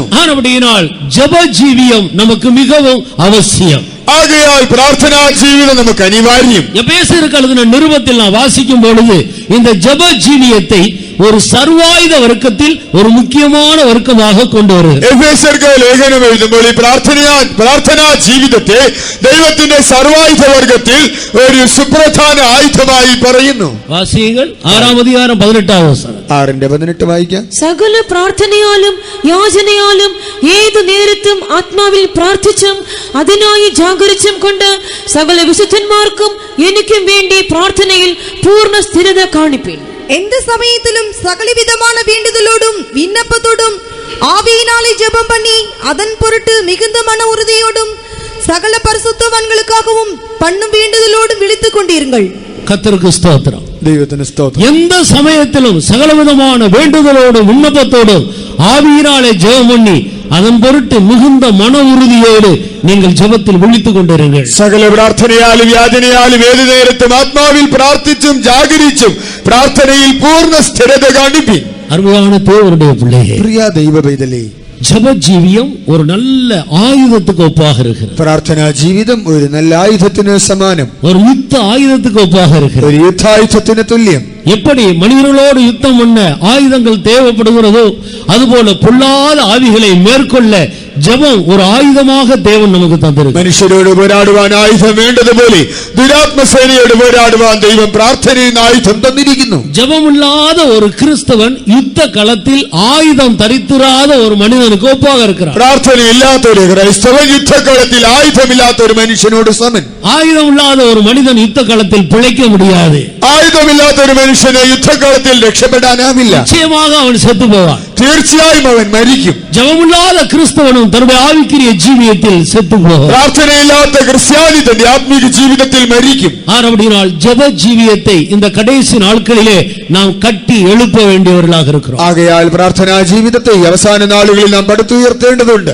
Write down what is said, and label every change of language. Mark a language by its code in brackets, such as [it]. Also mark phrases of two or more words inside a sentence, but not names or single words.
[ta] ஆனபடியினால் ஜெப ஜீவியம் நமக்கு மிகவும் அவசியம். [ml] ആകയാൽ പ്രാർത്ഥനാ ജീവിതം നമുക്ക് അനിവാര്യം. [ta] எபேசியருக்கு எழுதின நிருபத்தில் நான் வாசிக்கும் பொழுது இந்த ஜெப ஜீவியத்தை ஒரு சர்வாயுத வர்க்கத்தில் ஒரு முக்கியமான வர்க்கமாக கொண்டு வருகிறது. [ml] എഫേസ്യർക്ക് ലേഖനം എഴുതുമ്പോൾ ഈ പ്രാർത്ഥനാ ജീവിതത്തെ ദൈവത്തിന്റെ സർവായുധ വർഗത്തിൽ ഒരു സുപ്രധാന ആയുധമായി പറയുന്നു. வாசியுங்கள் 6-ാം അധ്യായം 18-ാം വചനം. 6:18 വായിക്കാം. സകല പ്രാർത്ഥനയാലും യാചനയാലും ഏതു നേരത്തും ആത്മാവിൽ പ്രാർത്ഥിച്ചും അതിനായി ജാഗരിച്ചും കൊണ്ട് സകല വിശുദ്ധന്മാർക്കും എനിക്കും വേണ്ടി പ്രാർത്ഥനയിൽ പൂർണ്ണ സ്ഥിരത കാണിപ്പിൻ. [ta] எந்த சமயத்திலும் சகலவிதமான வேண்டுதலோடும் விண்ணப்பத்தோடும் ஆவியினாலே ஜெபம் பண்ணி அதன் பொருட்டு மிகுந்த மன உறுதியோடும் சகல பரிசுத்தவான்களுக்காகவும் பண்ணும் வேண்டுதலோடும் விழித்துக் கொண்டிருங்கள். கர்த்தருக்கு ஸ்தோத்திரம். [ml] ദൈവത്തിന് സ്തോത്രം. [ta] எந்த சமயத்திலும் சகலவிதமான வேண்டுதலோடும் விண்ணப்பத்தோடும் ஆவியினாலே ஜெபம் பண்ணி அதன் பொருட்டு மிகுந்த மன உறுதியோடு நீங்கள் ஜெபத்தில் விழித்துக் கொண்டிருங்கள். [ml] സകല പ്രാർത്ഥനയാലും യാചനയാലും ഏതു നേരത്തും ആത്മാവിൽ പ്രാർത്ഥിച്ചും ജാഗരിച്ചും പ്രാർത്ഥനയിൽ പൂർണ്ണ സ്ഥിരത കാണിപ്പിൻ. [ta] அருமையான தேவனுடைய பிள்ளையே, [ml] പ്രിയ ദൈവ പൈതലേ, [ta] ஜெப ஜீவியம் ஒரு நல்ல ஆயுதத்துக்கு ஒப்பாக இருக்கிறது. [ml] പ്രാർത്ഥനാ ജീവിതം ഒരു നല്ല ആയുധത്തിന് സമാനം, [ta] ஒரு யுத்த ஆயுதத்துக்கு ஒப்பாக இருக்கிறது. [ml] ഒരു യുദ്ധായുധത്തിന് തുല്യം. [ta] எப்படி மனிதர்களோடு யுத்தம் பண்ண ஆயுதங்கள் தேவைப்படுகிறதோ அதுபோல பொல்லாத ஆவிகளை மேற்கொள்ள ஜெபம் ஒரு ஆயுதமாக தேவன் நமக்கு தந்திருக்கு. [ml] മനുഷ്യരോട് പോരാടുവാൻ ആയുധം വേണ്ടതുപോലെ ദുരാത്മസേനയോട് പോരാടുവാൻ ദൈവം പ്രാർത്ഥനയെന്ന ആയുധം തന്നിരിക്കുന്നു. [ta] ஜெபமில்லாத ஒரு கிறிஸ்தவன் யுத்த களத்தில் ஆயுதம் தரித்திராத ஒரு மனிதனுக்கு ஒப்பாக இருக்கிறார். [ml] പ്രാർത്ഥനയില്ലാത്ത ഒരു ക്രൈസ്തവൻ യുദ്ധക്കളത്തിൽ ആയുധമില്ലാത്ത ഒരു മനുഷ്യനോട് സമൻ. [ta] ஆயுதம் இல்லாத ஒரு மனிதன் யுத்த களத்தில் பிழைக்க முடியாது. [ml] ആയുധമില്ലാത്ത ഒരു മനുഷ്യനെ യുദ്ധക്കളത്തിൽ രക്ഷപ്പെടാനാവില്ല. [ta] நிச்சயமாக அவன் செத்து போவான். [ml] തീർച്ചയായും അവൻ മരിക്കും. [ta] ஜெபமில்லாத கிறிஸ்தவனும் தன்னுடைய ஆவிக்குரிய ஜீவியத்தில் செத்து போவான். [ml] പ്രാർത്ഥനയില്ലാത്ത ക്രിസ്ത്യാനി തന്റെ ആത്മീക ജീവിതത്തിൽ മരിക്കും. [ta] அப்படினால் ஜெப ஜீவியத்தை இந்த கடைசி நாட்களிலே நாம் கட்டி எழுப்ப வேண்டியவர்களாக இருக்கிறோம். [ml] ആകയാൽ പ്രാർത്ഥനാ ജീവിതത്തെ അവസാന നാളുകളിൽ നാം പടുത്തുയർത്തേണ്ടതുണ്ട്.